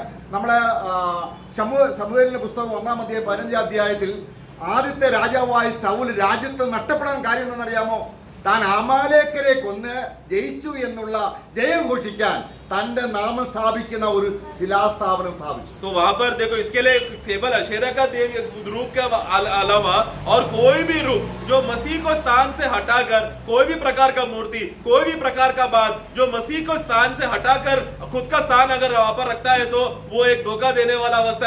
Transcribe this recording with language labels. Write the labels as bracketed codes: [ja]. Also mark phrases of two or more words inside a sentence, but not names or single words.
[ml] നമ്മളെ ശമൂവേലിന്റെ പുസ്തകം 1-ാം അധ്യായം 15-ാം അധ്യായത്തിൽ ആദ്യത്തെ രാജാവായ ശൗൽ രാജ്യത്ത് നഷ്ടപ്പെടാൻ കാര്യം എന്താണെന്നറിയാമോ? താൻ അമാലേക്കരെ കൊന്ന് ജയിച്ചു എന്നുള്ള ജയം ഘോഷിക്കാൻ തന്റെ നാമം സ്ഥാപിക്കുന്ന ഒരു ശിലാസ്ഥാപനം സ്ഥാപിച്ചു. [hi] तो वहां पर देखो इसके लिए केवल अशेरा का देव रूप के अलावा और कोई भी रूप जो मसीह को स्थान से हटाकर कोई भी प्रकार का मूर्ति कोई भी प्रकार का बात जो मसीह को स्थान से हटाकर खुद का स्थान अगर वहां पर रखता है तो वो एक धोखा देने वाला अवस्था है।